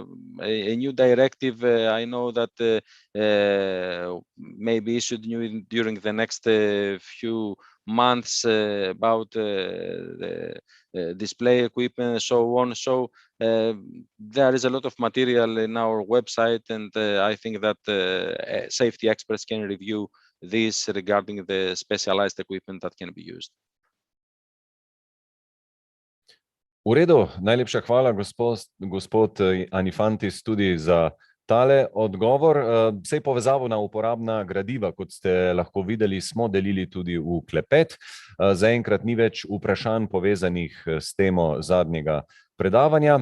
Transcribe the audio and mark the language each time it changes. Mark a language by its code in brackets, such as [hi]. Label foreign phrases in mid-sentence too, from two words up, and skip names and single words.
[en] A new directive, I know that may be issued during the next few months about the display equipment and so on. So there is a lot of material in our website, and I think that safety experts can review this regarding the specialized equipment that can be used. [sl] V redu, najlepša hvala, gospod Anifantis, tudi za tale odgovor. Sej povezavo na uporabna gradiva, kot ste lahko videli, smo delili tudi v klepet. Zaenkrat ni več vprašanj povezanih s temo zadnjega predavanja.